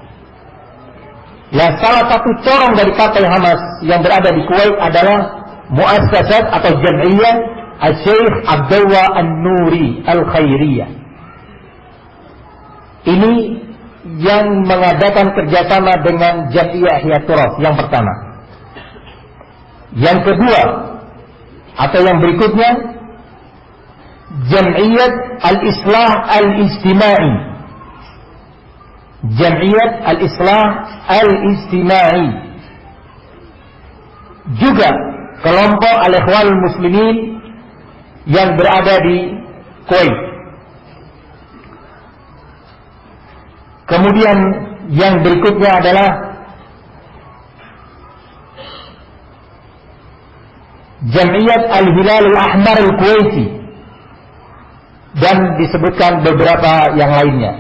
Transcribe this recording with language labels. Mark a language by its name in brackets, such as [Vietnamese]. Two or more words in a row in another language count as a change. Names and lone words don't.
[Indonesian] Salah satu corong dari Partai Hamas yang berada di Kuwait adalah Muassasat atau Jam'iyah Al-Syekh Abdullah An-Nuri Al-Khairiyah. Ini yang mengadakan kerjasama dengan Jam'iyah Ihya Turas yang pertama. Yang kedua atau yang berikutnya, Jam'iyat Al-Islah Al-Ijtimai. Jam'iyat Al-Islah Al-Ijtimai. Juga kelompok Al-Ikhwanul Muslimin yang berada di Kuwait. Kemudian yang berikutnya adalah Jam'iyat Al-Hilal Al-Ahmar Al-Kuwaiti, dan disebutkan beberapa yang lainnya.